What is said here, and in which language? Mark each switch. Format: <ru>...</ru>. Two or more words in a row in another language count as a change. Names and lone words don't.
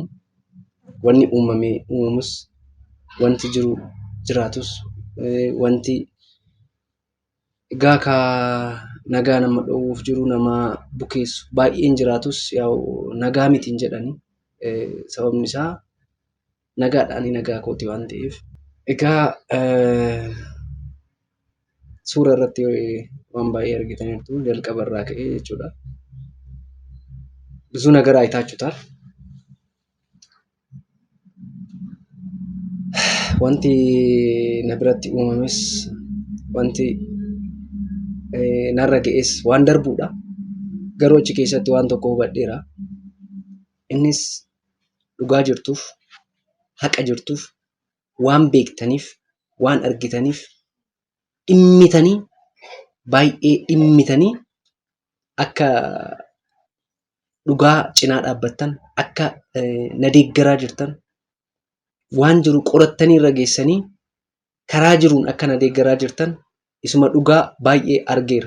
<om>wanni uumamus wanti jiru jiraatus wanti gaaka nagaa nama dhowuuf jiru nama bukeessu baay'een jiraatus yaa'u nagaa mitiin jedhani sababni isaa nagaadhaani nagaa kooti waan ta'eef egaa suura irratti waan baay'ee argitaniirtu jalqaba irraa ka'ee jechuudha.</om> <am>ብዙ ነገር አይታችሁታል።</am> <om>wanti nabratti uumames wanti narra ga'es waan darbuudha. Garuu achi keessatti waan tokko hubadheera. Innis dhugaa jirtuuf, haqa jirtuuf, waan beektaniif, waan argitaniif dhimmitanii baay'ee dhimmitanii akka dhugaa cinaa dhaabbattan akka na deeggaraa jirtan waan jiru qorattanii irra geessanii karaa jiruun akka na deeggaraa jirtan isuma dhugaa baay'ee argeera.</om>